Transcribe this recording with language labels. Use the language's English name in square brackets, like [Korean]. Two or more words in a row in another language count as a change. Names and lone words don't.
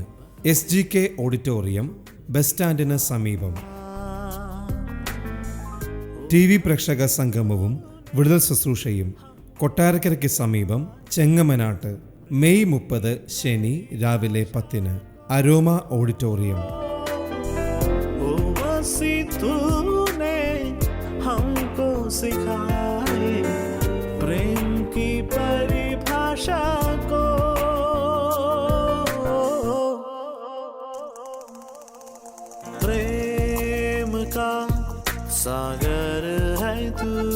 [Malayalam] SGK ഓഡിറ്റോറിയം, ബസ് സ്റ്റാൻഡിന് സമീപം. TV പ്രേക്ഷക സംഗമവും വിടുതൽ ശുശ്രൂഷയും കൊട്ടാരക്കരയ്ക്ക് സമീപം ചെങ്ങമനാട്ട് മെയ് 30 ശനി രാവിലെ 10-ന്. അരോമ ഓഡിറ്റോറിയം. [Hindi] तूने हमको सिखाए प्रेम की परिभाषा को, प्रेम का सागर है तू,